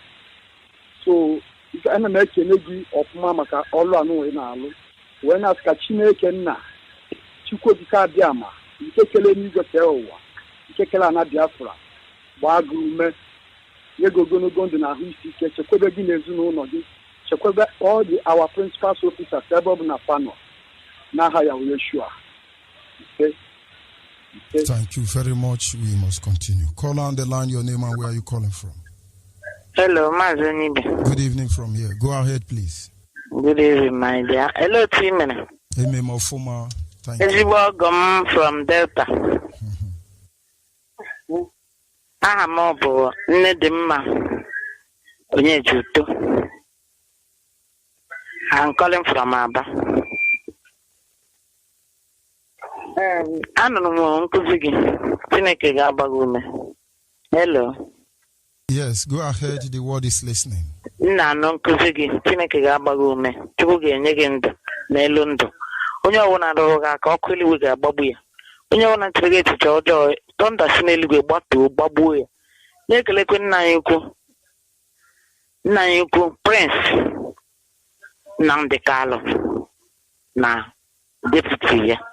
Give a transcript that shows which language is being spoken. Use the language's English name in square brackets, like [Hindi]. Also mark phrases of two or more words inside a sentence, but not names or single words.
[Igbo] So ana m ekele gị ọfụma maka ọrụ anụ wee na-alụ, wee na-asị ka Chineke nna Chukwu okike abịama nke kele n'igwe kee ụwa, nke kele ana Biafra gbaa gị ume, nye gị ogologo ndụ na ahụ isi ike, chekwebe gị n'ezinụlọ gị, chekwebe [English] all the our principal officers [Igbo] ebe ọ bụ na panọ n'aha ya wee shua. [English] Thank you very much. We must continue. Call on the line, your name and where are you calling from? Hello, Mazonibe. Good evening from here. Go ahead, please. Good evening, my dear. Hello, Timena. Amen, Mofuma. Thank you. Ezigbo from Delta. [Igbo] Aha m bụ nne dị mma onye juto. [English] I'm calling from Aba. [Igbo] Anụrụ m nkụzi gị, Chineke ga-agba gị ume. [English] Hello. Yes, go ahead. The word is listening. [Igbo] Nna anụ nkụzi gị, Chineke ga-agba gị ume. Chukwu ga-enye gị ndụ n'elu ndụ. Onye ọbụla rụrụ gị aka, ọkụ eluigwe ga-agbagbu ya. Onye ọbụla chere gị echiche ọjọọ, tọnda si n'eluigwe gbatuo gbagbuo ya. Na-ekelekwe nna anyị ukwu Prince Nnamdi Kanu na deputy ya.